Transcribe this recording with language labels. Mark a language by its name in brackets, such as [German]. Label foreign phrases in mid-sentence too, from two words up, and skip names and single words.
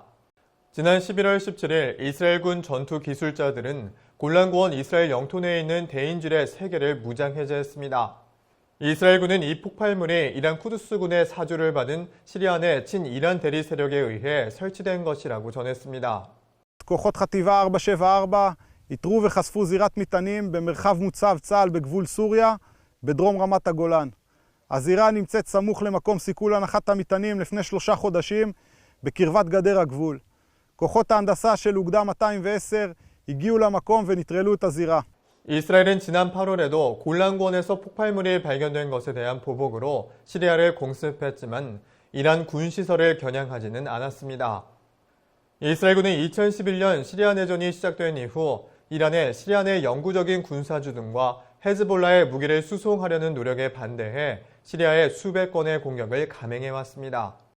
[Korean] 지난 11월 17일 이스라엘군 전투 기술자들은 골란고원 이스라엘 영토 내에 있는 대인지뢰 3개를 무장 해제했습니다. 이스라엘군은 이 폭발물이 이란 쿠두스군의 사주를 받은 시리아 내 친이란 대리 세력에 의해 설치된 것이라고 전했습니다. [Hebrew] כוחות חטיבה 474 איתרו וחשפו זירת מטענים במרחב מוצב צה"ל בגבול סוריה בדרום רמת הגולן. הזירה נמצאת סמוך למקום סיכול הנחת המטענים לפני 3 חודשים בקרבת גדר הגבול. כוחות ההנדסה של אוגדה 210 הגיעו למקום ונטרלו את הזירה. [Korean] 이스라엘은 지난 8월에도 골란고원에서 폭발물이 발견된 것에 대한 보복으로 시리아를 공습했지만 이란 군시설을 겨냥하지는 않았습니다. 이스라엘군은 2011년 시리아 내전이 시작된 이후 이란의 시리아 내 영구적인 군사주둔과 헤즈볼라의 무기를 수송하려는 노력에 반대해 시리아에 수백 건의 공격을 감행해왔습니다.